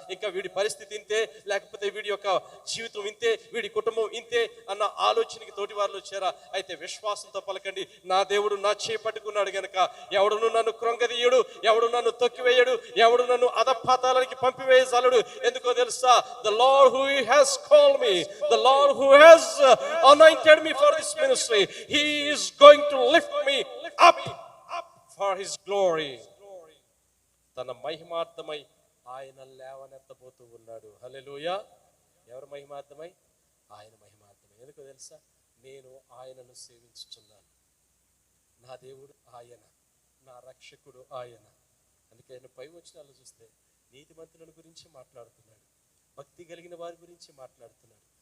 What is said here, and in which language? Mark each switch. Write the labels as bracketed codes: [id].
[te] ఇంకా వీడి పరిస్థితి ఇంతే, లేకపోతే వీడి యొక్క జీవితం ఇంతే, వీడి కుటుంబం ఇంతే అన్న ఆలోచనకి తోటివారులు వచ్చారా? అయితే విశ్వాసంతో పలకండి, నా దేవుడు నా చేయి పట్టుకున్నాడు గనక ఎవడును నన్ను కృంగదీయుడు, ఎవడు నన్ను తొక్కివేయడు, ఎవడు నన్ను అధపాతాళానికి పంపివేయజాలడు. ఎందుకో తెలుసా? [en] The Lord who has called me, the Lord who has anointed me for this ministry, He is going to lift me up for His glory. [te] తన మహిమార్థమై ఆయన లేవనెత్తబోతూ ఉన్నాడు. హల్లెలూయా. ఎవరు మహిమార్థమై? ఆయన మహిమార్థమై. ఎందుకో తెలుసా? నేను ఆయనను సేవించుచున్నాను. నా దేవుడు ఆయన, నా రక్షకుడు ఆయన. అందుకే ఆయన పై వచనాలు చూస్తే నీతిమంతుల గురించి మాట్లాడుతున్నాడు, భక్తి కలిగిన వారి గురించి మాట్లాడుతున్నాడు.